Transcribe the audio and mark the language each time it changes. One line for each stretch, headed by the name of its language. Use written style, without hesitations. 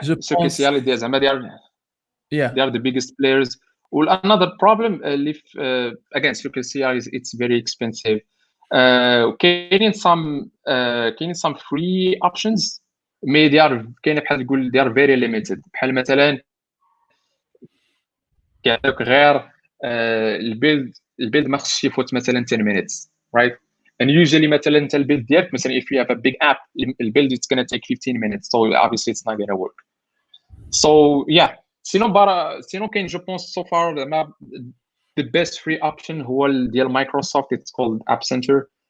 English: Circle CI they are the biggest players. Well, another problem again Circle CI is it's very expensive. كاينين some free options, mais
Arabic: كاين بحال تقول
English: they are very limited.
Arabic: بحال مثلا كيعطيوك غير البيلد ما خصش يفوت مثلا 10 minutes, right?
English: And usually مثلا
Arabic: انت البيلد ديالك مثلا
English: if you have a big app البيلد it's gonna take 15 minutes, so obviously it's not gonna work. So sinon كاين
French: je pense
English: so far the best free option
Arabic: هو ديال
English: Microsoft, it's called App Center.